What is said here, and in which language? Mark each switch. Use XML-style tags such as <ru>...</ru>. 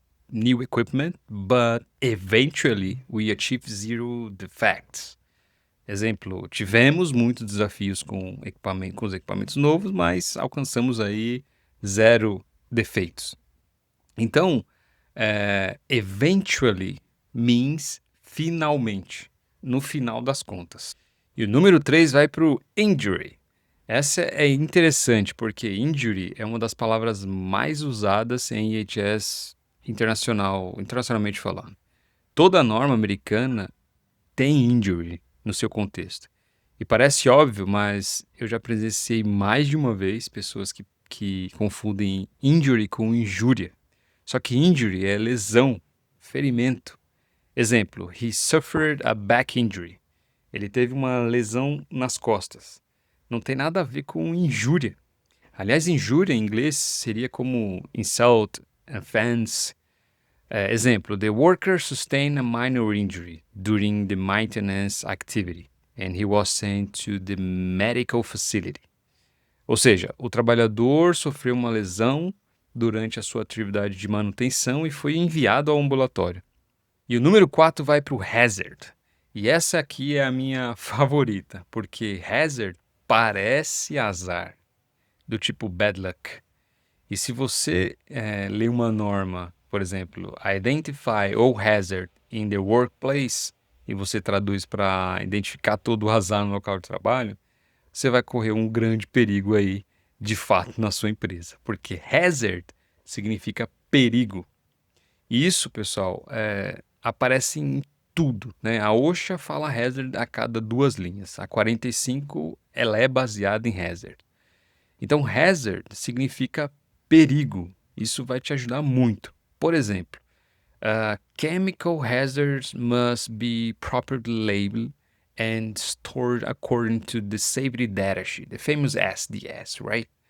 <en>new equipment, but eventually we achieve zero defects.</en> <pt>Exemplo, tivemos muitos desafios com os equipamentos novos, mas alcançamos aí 0 defeitos. Então,</pt> <en>eventually means</en> <pt>finalmente, no final das contas. E o número 3 vai para o injury. Essa é interessante porque injury é uma das palavras mais usadas em IHS internacionalmente falando. Toda norma americana tem injury no seu contexto. E parece óbvio, mas eu já presenciei mais de uma vez pessoas que confundem injury com injúria. Só que injury é lesão, ferimento.</pt> <en>Exemplo, he suffered a back injury.</en> <pt>Ele teve uma lesão nas costas. Não tem nada a ver com injúria. Aliás, injúria em inglês seria como insult, offense.</pt> <en>Exemplo, the worker sustained a minor injury during the maintenance activity and he was sent to the medical facility.</en> <pt>Ou seja, o trabalhador sofreu uma lesão durante a sua atividade de manutenção e foi enviado ao ambulatório. E o número 4 vai para o hazard. E essa aqui é a minha favorita, porque hazard parece azar, do tipo bad luck. E se você lê uma norma, por exemplo,</pt> <en>identify all hazard in the workplace,</en> <pt>e você traduz para identificar todo o azar no local de trabalho, você vai correr um grande perigo aí, de fato, na sua empresa. Porque hazard significa perigo. E isso, pessoal, aparece em tudo, né? A OSHA fala hazard a cada 2 linhas. A 45, ela é baseada em hazard. Então, hazard significa perigo. Isso vai te ajudar muito. Por exemplo,</pt> <en>chemical hazards must be properly labeled and stored according to the safety data sheet, the famous SDS, right?</en>